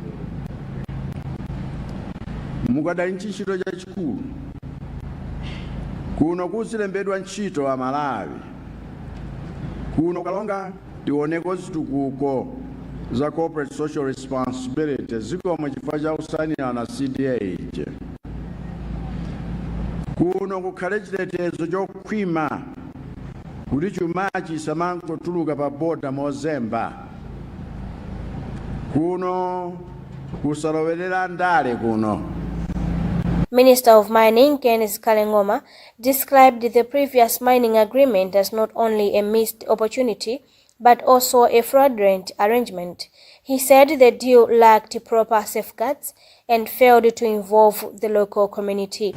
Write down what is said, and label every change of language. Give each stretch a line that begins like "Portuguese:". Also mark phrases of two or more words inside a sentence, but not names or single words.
Nyanja: mukadali ntchito chachikulu kuno kuzilembedwa ntchito a Malawi kuno kalonga tioneko zitukuko za
English: corporate social responsibility
Nyanja: zikomo chifukwa cha kusainira na CDA kuno kukhale chitetezo chokhwima kuti chumachi samangotuluka pa boda mozemba kuno kusalowerera ndale kuno.
English: Minister of Mining Kenneth Kalengoma described the previous mining agreement as not only a missed opportunity but also a fraudulent arrangement. He said the deal lacked proper safeguards and failed to involve the local community.